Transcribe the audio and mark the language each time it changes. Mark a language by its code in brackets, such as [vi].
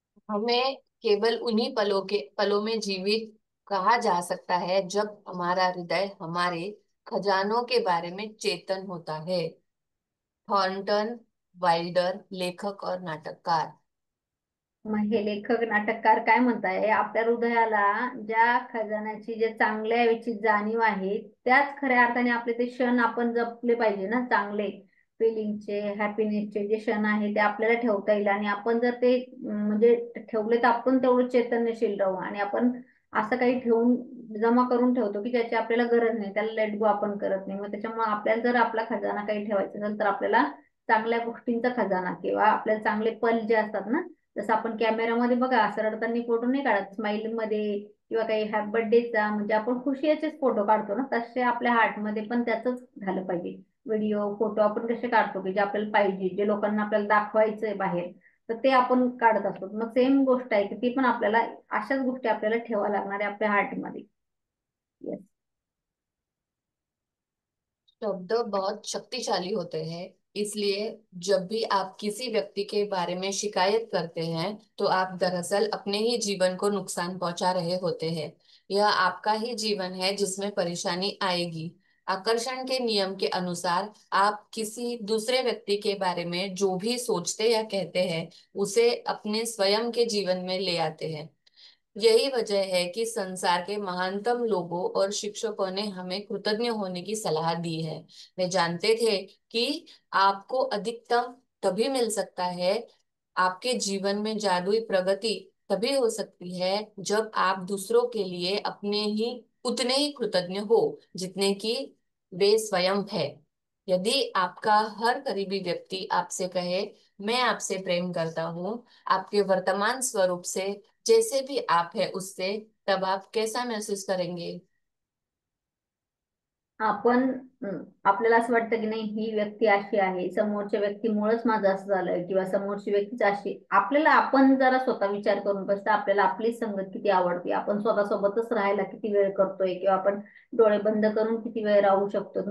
[hi] हमें केवल उन्हीं पलों में जीवित कहा जा सकता है जब हमारा हृदय हमारे खजानों के बारे में चेतन होता है। थॉर्नटन वाइल्डर, लेखक और नाटककार। [mr] मग हे लेखक नाटककार काय म्हणताय, आपल्या हृदयाला ज्या खजान्याची जे चांगल्या याची जाणीव आहे, त्याच खऱ्या अर्थाने आपले ते क्षण आपण जपले पाहिजे ना, चांगले फिलिंगचे, हॅपीनेसचे जे क्षण आहे ते आपल्याला ठेवता येईल. आणि आपण जर ते म्हणजे ठेवले तर आपण तेवढं चैतन्यशील राहू. आणि आपण असं काही ठेवून जमा करून ठेवतो की ज्याची आपल्याला गरज नाही, त्याला लेट गो आपण करत नाही. मग त्याच्यामुळे आपल्याला जर आपला खजाना काही ठेवायचा असेल तर आपल्याला चांगल्या गोष्टींचा खजाना किंवा आपल्याला चांगले पल जे असतात ना, जसं आपण कॅमेरामध्ये बघा असं रडताना फोटो नाही काढत, स्माइल मध्ये किंवा काही हॅपी बर्थडेचा म्हणजे आपण खुशीचेच फोटो काढतो ना, तसे आपल्या हार्ट मध्ये पण त्याचंच झालं पाहिजे. व्हिडिओ फोटो आपण कसे काढतो की जे आपल्याला पाहिजे, जे लोकांना आपल्याला दाखवायचंय बाहेर, तर ते आपण काढत असतो. मग सेम गोष्ट आहे की ती पण आपल्याला अशाच गोष्टी आपल्याला ठेवा लागणार आहे आपल्या हार्ट मध्ये. [en] Yes. [hi] शब्द बहुत शक्तिशाली होते हैं, इसलिए जब भी आप किसी व्यक्ति के बारे में शिकायत करते हैं तो आप दरअसल अपने ही जीवन को नुकसान पहुंचा रहे होते हैं। यह आपका ही जीवन है जिसमें परेशानी आएगी। आकर्षण के नियम के अनुसार आप किसी दूसरे व्यक्ति के बारे में जो भी सोचते या कहते हैं उसे अपने स्वयं के जीवन में ले आते हैं। यही वजह है कि संसार के महानतम लोगों और शिक्षकों ने हमें कृतज्ञ होने की सलाह दी है। वे जानते थे कि आपको अधिकतम तभी मिल सकता है, आपके जीवन में जादुई प्रगति तभी हो सकती है जब आप दूसरों के लिए अपने ही उतने ही कृतज्ञ हो जितने कि वे स्वयं है। यदि आपका हर करीबी व्यक्ति आपसे कहे मैं आपसे प्रेम करता हूँ, आपके वर्तमान स्वरूप से, जैसे भी आप है उससे, तब आप कैसा महसूस करेंगे? [mr] आपण आपल्याला असं वाटतं की नाही, ही व्यक्ती अशी आहे, समोरच्या व्यक्तीमुळेच माझं असं झालंय किंवा समोरची व्यक्तीच अशी. आपल्याला आपण जरा स्वतः विचार करून बसता, आपल्याला आपली संगत किती आवडते, आपण स्वतःसोबतच राहायला किती वेळ करतोय किंवा आपण डोळे बंद करून किती वेळ राहू शकतो.